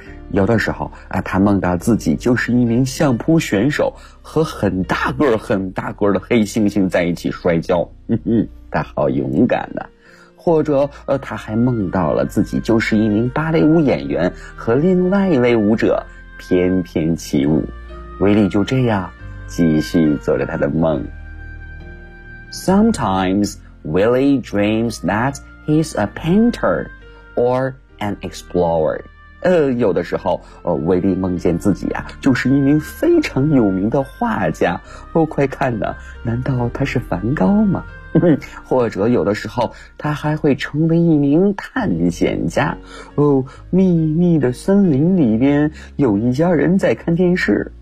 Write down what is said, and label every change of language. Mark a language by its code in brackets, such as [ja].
[zh] 有的时候啊，他梦到自己就是一名相扑选手，和很大个儿很大个儿的黑猩猩在一起摔跤。他好勇敢的。或者他还梦到了自己就是一名芭蕾舞演员，和另外一位舞者翩翩起舞。威力就这样继续做着他的梦。 [en] Sometimes Willie dreams that he's a painter or an explorer. [zh] 有的时候威力梦见自己啊就是一名非常有名的画家。哦，快看呢，难道他是梵高吗？或者有的时候他还会成为一名探险家。哦，秘密的森林里边有一家人在看电视。